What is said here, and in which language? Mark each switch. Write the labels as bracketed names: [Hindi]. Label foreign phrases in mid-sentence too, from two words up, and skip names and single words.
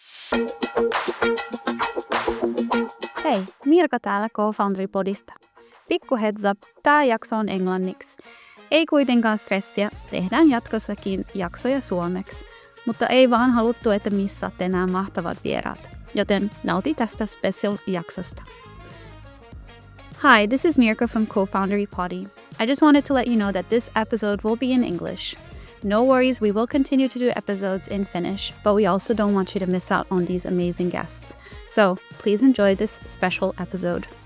[Finnish] Hei, Mirka täällä Co-Foundry-podista. Pikku [English] heads up, [Finnish] tää jakso on englanniksi. Ei kuitenkaan stressiä, tehdään jatkossakin jaksoja suomeksi. Mutta ei vaan haluttu, että missaatte nämä mahtavat vieraat. Joten nauti tästä special-jaksosta. [English] Hi, this is Mirka from Co-Foundry Poddy. I just wanted to let you know that this episode will be in English. No worries, we will continue to do episodes in Finnish, but we also don't want you to miss out on these amazing guests. So please enjoy this special episode.